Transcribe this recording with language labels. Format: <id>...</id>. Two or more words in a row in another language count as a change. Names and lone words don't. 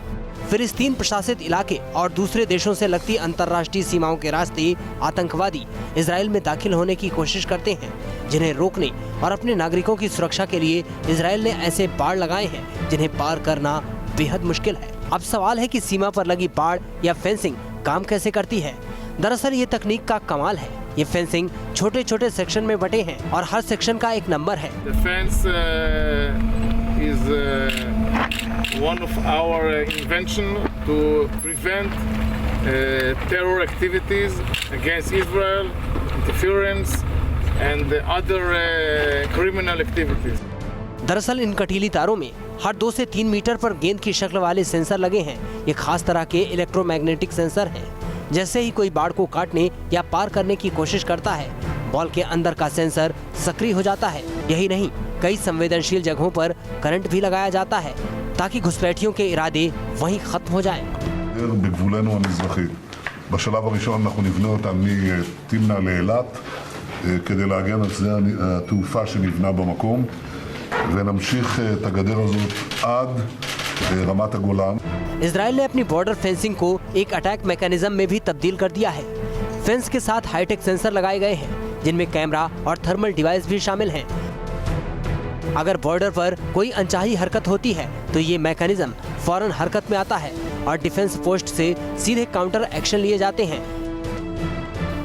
<hi>फिलिस्तीन प्रशासित इलाके और दूसरे देशों से लगती अंतर्राष्ट्रीय सीमाओं के रास्ते आतंकवादी इजराइल में दाखिल होने की कोशिश करते हैं, जिन्हें रोकने और अपने नागरिकों की सुरक्षा के लिए इजराइल ने ऐसे बाड़ लगाए हैं जिन्हें पार करना बेहद मुश्किल है। अब सवाल है कि सीमा पर लगी बाड़ या फेंसिंग काम कैसे करती है। दरअसल ये तकनीक का कमाल है। ये फेंसिंग छोटे छोटे सेक्शन में बटे हैं और हर सेक्शन का एक नंबर है।</hi> <en>is one of our invention to prevent terror activities against Israel, interference and other criminal activities.</en> <hi>दरअसल इन कटीली तारों में हर 2 से 3 मीटर पर गेंद की शक्ल वाले सेंसर लगे हैं। ये खास तरह के</hi> <en>electromagnetic sensor</en> <hi>हैं। जैसे ही कोई बाड़ को काटने या पार करने की कोशिश करता है, बॉल के अंदर का सेंसर सक्रिय हो जाता है। यही नहीं, कई संवेदनशील जगहों पर करंट भी लगाया जाता है ताकि घुसपैठियों के इरादे वहीं खत्म हो जाएं।</hi> <he>בגבולנו המזרחי. בשלב הראשון אנחנו נבנה אותה מתמנע לאילת כדי להגן על שדה התעופה שנבנה במקום ונמשיך את הגדר הזאת עד रमात गोलान।</he> <hi>इजराइल ने अपनी</hi> <en>border fencing</en> <hi>को एक</hi> <en>attack mechanism</en> <hi>में भी तब्दील कर दिया है। फेंस के साथ</hi> <en>hightech sensor</en> <hi>लगाए गए हैं जिनमें कैमरा और</hi> <en>thermal device</en> <hi>भी शामिल हैं। अगर बॉर्डर पर कोई अनचाही हरकत होती है तो ये मैकेनिज्म फौरन हरकत में आता है और</hi> <en>defence post</en> <hi>से सीधे</hi> <en>counter action</en> <hi>लिए जाते हैं।</hi>